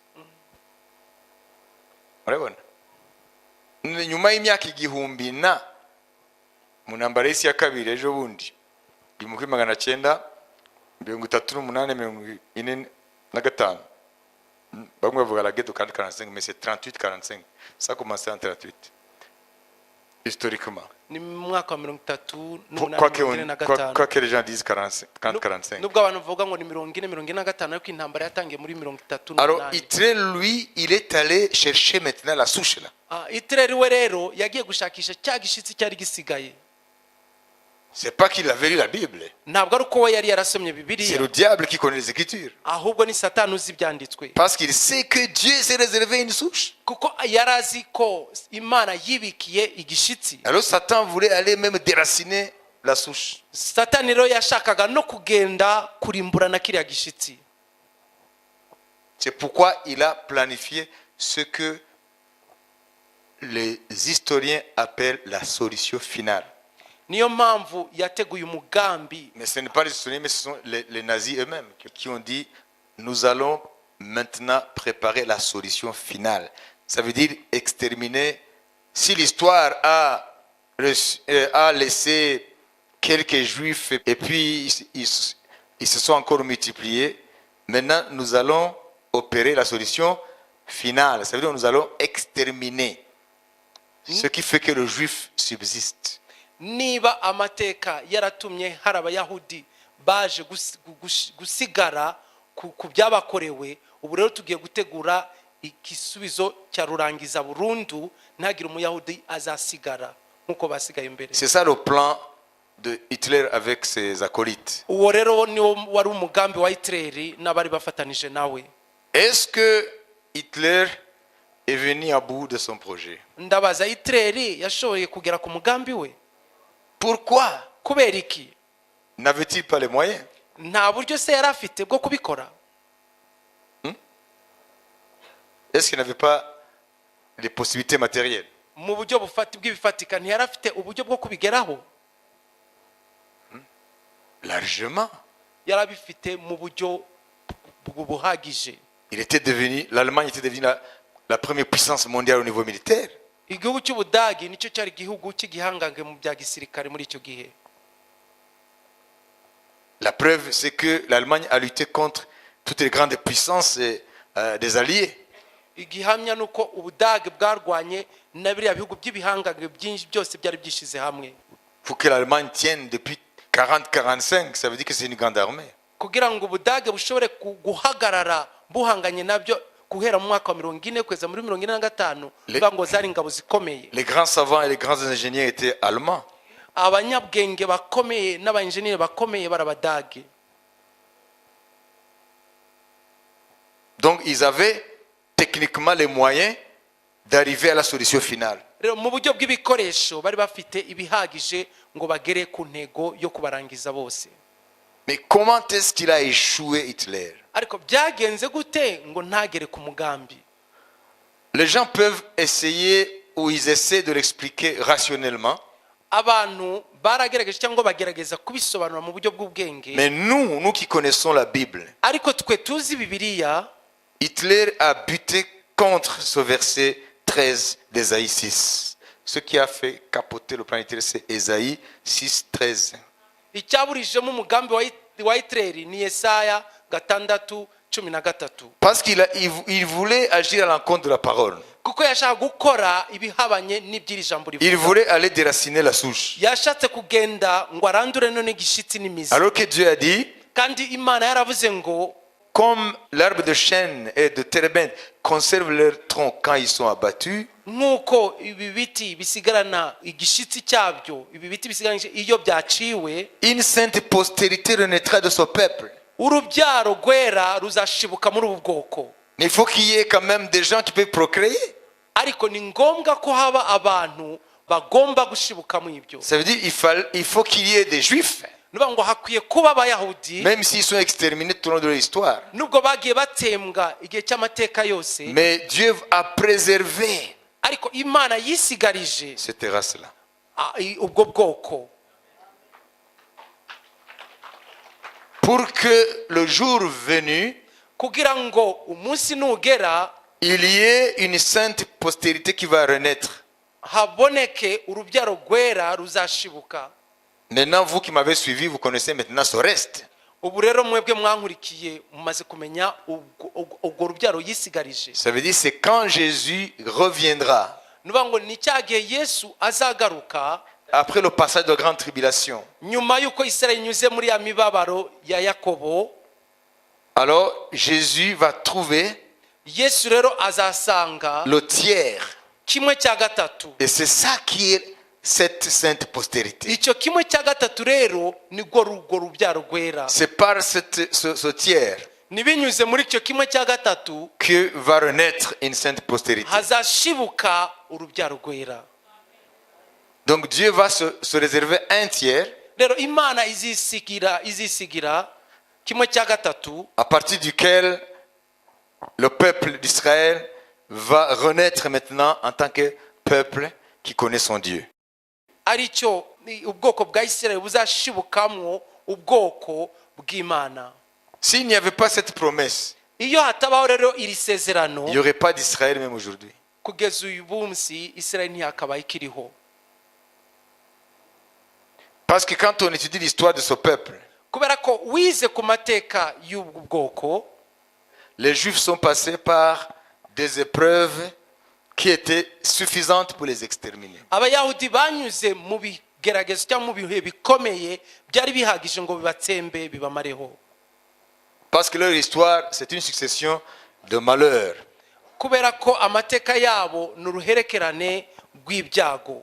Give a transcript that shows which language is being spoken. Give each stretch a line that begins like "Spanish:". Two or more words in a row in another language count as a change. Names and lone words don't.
Kinyarwanda: Murabona? Nyuma y'imyaka igihumbi na mu ntambara y'isi ya kabiri ejo bundi 1938-1945, bamwe bavuga
French: la guerre de 40-45, mais c'est 38-45. Ça a commencé en 38 historiquement.
Kinyarwanda: Ni mu mwaka wa 38
French: Quoi que les gens disent 40-45.
Kinyarwanda: Nubwo abantu bavuga ngo ni 40-45, ariko intambara yatangiye muri 38.
French: Alors Hitler, lui, il est allé chercher maintenant la souche là.
Kinyarwanda: Hitler we rero yagiye gushakisha cya gishitsi cyari gisigaye.
French: C'est pas qu'il avait lu la Bible.
Kinyarwanda: Ntabwo ari uko we yari yarasomye
French: C'est
Kinyarwanda: Bibiliya,
French: le diable qui connaît les Écritures.
Kinyarwanda: ahubwo ni Satani uzi ibyanditswe.
French: Parce qu'il sait que Dieu s'est réservé une souche.
Kinyarwanda: Kuko yari azi ko Imana yibikiye igishitsi.
French: Alors Satan voulait aller même déraciner la souche.
Kinyarwanda: Satani rero yashakaga no kugenda kurimburana kiriya gishitsi.
French: C'est pourquoi il a planifié ce que les historiens appellent la solution finale.
Kinyarwanda: Niyo mpamvu yateguye umugambi.
French: Mais ce n'est pas les historiens, mais ce sont les nazis eux-mêmes qui ont dit nous allons maintenant préparer la solution finale. Ça veut dire exterminer. Si l'histoire a laissé quelques juifs et puis ils se sont encore multipliés, Maintenant, nous allons opérer la solution finale. Ça veut dire que nous allons exterminer ce qui fait que le juif subsiste.
Kinyarwanda: niba amateka yaratumye hari abayahudi baje gusigara ku byabakorewe, ubu rero tugiye gutegura igisubizo cya rurangiza burundu, ntagire umuyahudi azasigara nkuko basigaye imbere.
French: C'est ça le plan de Hitler avec ses acolytes.
Kinyarwanda: Uwo rero niwo wari umugambi wa Hitler n'abari bafatanije nawe.
French: Est-ce que Hitler est venu à bout de son projet?
Kinyarwanda: Ndabaza, Hitler yashoboye kugera ku mugambi we?
French: Pourquoi?
Kinyarwanda: Kubera iki?
French: N'avait-il pas les moyens?
Kinyarwanda: Nta buryo se yari afite bwo kubikora?
French: Est-ce qu'il n'avait pas les possibilités matérielles?
Kinyarwanda: Mu buryo bw'ibifatika ntiyari afite uburyo bwo kubigeraho?
French: Largement.
Kinyarwanda: Yari abifite mu buryo buhagije.
French: L'Allemagne était devenue la première puissance mondiale au niveau militaire.
Kinyarwanda: Igihugu cy'Ubudagi nicyo cyari igihugu cy'igihangange mu bya gisirikare muri icyo gihe.
French: La preuve, c'est que l'Allemagne a lutté contre toutes les grandes puissances des alliés.
Kinyarwanda: Igihamya nuko Ubudagi bwarwanye na biriya bihugu by'ibihangange byinshi byose byari byishize hamwe.
French: Pour que l'Allemagne tienne depuis 40-45, ça veut dire que c'est une grande armée.
Kinyarwanda: Kugira ngo Ubudagi bushobore guhagarara buhanganye nabyo guhera mu mwaka wa 40 kweza muri 45, bivuga ngo zari ingabo zikomeye.
French: Les grands savants et les grands ingénieurs étaient allemands.
Kinyarwanda: Abanyabwenge bakomeye n'abainjeniyeri bakomeye barabadage.
French: Donc ils avaient techniquement les moyens d'arriver à la solution finale.
Kinyarwanda: Rero mu buryo bw'ibikoresho bari bafite ibihagije ngo bagere ku ntego yo kubarangiza bose.
French: Mais comment est-ce qu'il a échoué, Hitler?
Kinyarwanda: Ariko byagenze gute ngo ntagere ku mugambi?
French: Les gens peuvent essayer ou ils essaient de l'expliquer rationnellement.
Kinyarwanda: Abantu baragerageje cyangwa bagerageza kubisobanura mu buryo bw'ubwenge.
French: Mais nous qui connaissons la Bible,
Kinyarwanda: Ariko twe tuzi Bibiliya,
French: Hitler a buté contre ce verset 13 d'Ésaïe 6. Ce qui a fait capoter le plan Hitler, c'est Ésaïe 6, 13.
Kinyarwanda: icyaburijemo umugambi wa Hitler ni Yesaya 6:13.
French: Parce qu'il voulait agir à l'encontre de la parole.
Kinyarwanda: Kuko yashaka gukora ibihabanye n'ibyiri jambo rivuga.
French: Il voulait aller déraciner la souche.
Kinyarwanda: Yashatse kugenda ngo arandure none gishitsi n'imizi.
French: Alors que Dieu a dit,
Kinyarwanda: Kandi Imana yaravuze ngo
French: comme l'arbre de chêne et de térébinthe conservent leur tronc quand ils sont abattus,
Kinyarwanda: nkuko ibi biti bisigarana igishitsi cyabyo, ibi biti bisigarana iyo byaciwe,
French: une sainte postérité renaîtra de son peuple.
Kinyarwanda: urubyaro rwera ruzashibuka muri ubu bwoko.
French: Mais il faut qu'il y ait quand même des gens qui peuvent procréer.
Kinyarwanda: Ariko ni ngombwa ko haba abantu bagomba gushibuka mu ibyo.
French: Ça veut dire il faut qu'il y ait des juifs,
Kinyarwanda: Nuba ngo hakwiye kuba abayahudi,
French: même s'ils sont exterminés tout au long de l'histoire.
Kinyarwanda: nubwo bagiye batembwa igihe cy'amateka yose,
French: Mais Dieu a préservé
Kinyarwanda: ariko Imana yisigarije
French: cette race-là.
Kinyarwanda: ubwo bwoko,
French: pour que le jour venu,
Kinyarwanda: kugira ngo umunsi nugera
French: il y ait une sainte postérité qui va renaître.
Kinyarwanda: haboneke urubyaro rwera ruzashibuka.
French: Maintenant, vous qui m'avez suivi, vous connaissez maintenant ce reste.
Kinyarwanda: Ubu rero mwebwe mwankurikiye mumaze kumenya ubwo rubyaro yisigarije.
French: Ça veut dire c'est quand Jésus reviendra,
Kinyarwanda: Nuba ngo ni cyagihe Yesu azagaruka
French: après le passage de grande tribulation.
Kinyarwanda: nyuma yuko Isirayeli inyuze muri ya mibabaro ya Yakobo.
French: Alors Jésus va trouver
Kinyarwanda: Yesu rero azasanga
French: le tiers.
Kinyarwanda: kimwe cya gatatu.
French: Et c'est ça qui est cette sainte postérité.
Kinyarwanda: Icyo kimwe cya gatatu rero nigwo rubyaro rwera.
French: C'est par ce tiers
Kinyarwanda: Nibinyuze muri icyo kimwe cya gatatu
French: que va renaître une sainte postérité.
Kinyarwanda: hazashibuka urubyaro rwera.
French: Donc Dieu va se réserver un tiers
Kinyarwanda: Rero Imana izisigira kimwe cya gatatu,
French: à partir duquel le peuple d'Israël va renaître maintenant en tant que peuple qui connaît son Dieu.
Kinyarwanda: aricyo ubwoko bwa Isirayeli buzashibukamwo ubwoko bw'Imana.
French: S'il n'y avait pas cette promesse,
Kinyarwanda: Iyo hatabaho rero iri sezerano,
French: il n'y aurait pas d'Israël même aujourd'hui.
Kinyarwanda: kugeza uyu munsi Isirayeli ntiyakabaye ikiriho.
French: Parce que quand on étudie l'histoire de ce peuple,
Kinyarwanda: Kubera ko wize ku mateka y'ubu bwoko,
French: les Juifs sont passés par des épreuves qui étaient suffisantes pour les exterminer.
Kinyarwanda: abayahudi banyuze mu bigeragezo cyangwa mu bihe bikomeye byari bihagije ngo bibatsembe bibamareho,
French: Parce que leur histoire, c'est une succession de malheurs.
Kinyarwanda: kubera ko amateka yabo ni uruherekerane rw'ibyago.